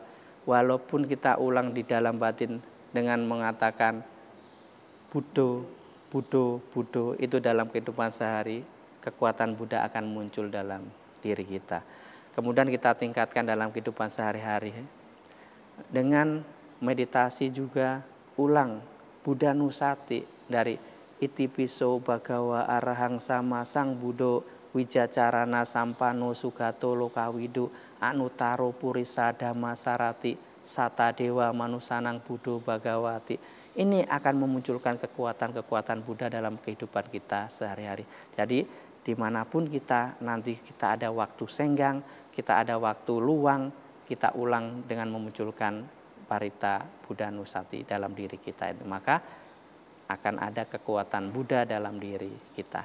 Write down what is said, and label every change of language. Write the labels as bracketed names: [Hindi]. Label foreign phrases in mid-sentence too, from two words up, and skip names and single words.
[Indonesian] Walaupun kita ulang di dalam batin dengan mengatakan [Pali] Buddho, Buddho, Buddho, [Indonesian] itu dalam kehidupan sehari, kekuatan Buddha akan muncul dalam diri kita. Kemudian kita tingkatkan dalam kehidupan sehari-hari dengan meditasi juga, ulang Buddha Nusati dari [Pali] Itipiso Bhagawa Arahang Sama Sang Buddho Wijacarana Sampano Sugato Lokawidu Anutaro Purisa Dhamma Sarati Sata Dewa Manusanang Buddho Bhagawati. [Indonesian] Ini akan memunculkan kekuatan-kekuatan Buddha dalam kehidupan kita sehari-hari. Jadi dimanapun kita nanti kita ada waktu senggang, kita ada waktu luang, kita ulang dengan memunculkan Parita Buddha Nusati dalam diri kita itu, maka akan ada kekuatan Buddha dalam diri kita.